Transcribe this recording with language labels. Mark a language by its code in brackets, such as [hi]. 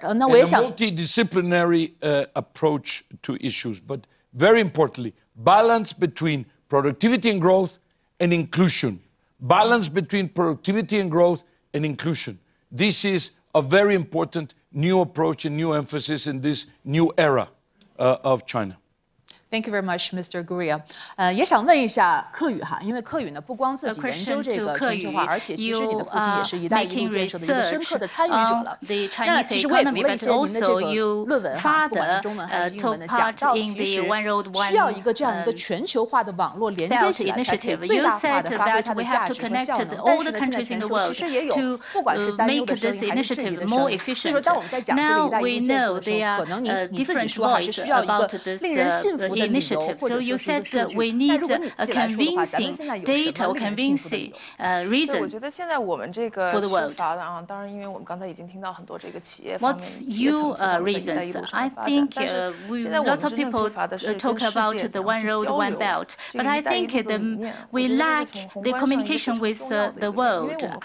[en] And a multidisciplinary approach to issues, but very importantly, balance between productivity and growth and inclusion. Balance between productivity and growth and inclusion. This is a very important new approach and new emphasis in this new era of China. Thank you very much, Mr. Gurria. [zh] 也想问一下克宇哈，因为克宇呢不光自己研究这个全球化，而且其实你的父亲也是“一带一路”建设的一个深刻的参与者了。那其实我也读了一些您的这个论文哈，不管是中文还是英文的，讲到其实需要一个这样一个全球化的网络连接起来，才可以最大化的发挥它的价值和效能。但是呢，现在全球其实也有不管是担忧的声音还是质疑的声音。所以说，当我们在讲这个“一带一路”建设的时候，可能你自己说还是需要一个令人信服的。 [en] Initiative. So you said we need a convincing data or convincing reason for the world. What's your reasons? I think lots of people talk about the one road, one belt, but I think we lack the communication with the world.